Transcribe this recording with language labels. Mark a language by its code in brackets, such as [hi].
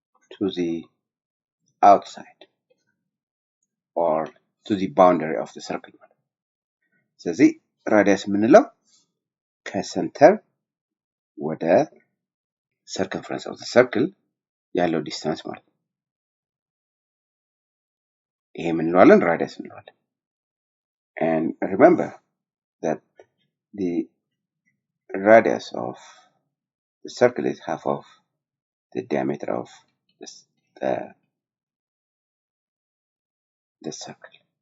[en] to the outside or to the boundary of the circle. [am] ስለዚህ ራዲየስ የምንለው ከሰንተር ወደ [en] circumference of the circle [am] ያለው ዲስታንስ ማለት ነው። ይሄ ምን እንለዋለን? ራዲየስ እንለዋለን። [en] and remember that the radius of the circle is half of the diameter of the circle.